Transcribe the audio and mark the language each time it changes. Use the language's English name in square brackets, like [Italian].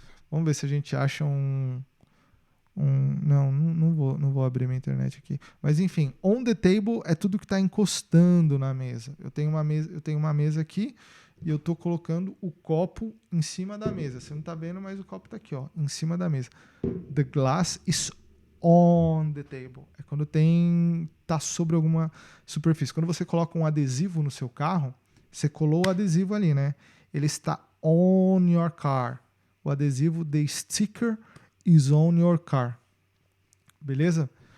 [Portuguese] Vamos ver se a gente acha não vou abrir minha internet aqui. Mas enfim, [English] on the table [Portuguese] é tudo que está encostando na mesa. Eu tenho uma mesa aqui e eu estou colocando o copo em cima da mesa. Você não está vendo, mas o copo está aqui, ó, em cima da mesa. [English] The glass is on the table. [Portuguese] É quando tá sobre alguma superfície. Quando você coloca um adesivo no seu carro, você colou o adesivo ali, né? Ele está [English] on your car. [Portuguese] O adesivo, [English] the sticker is on your car. [Portuguese] Beleza?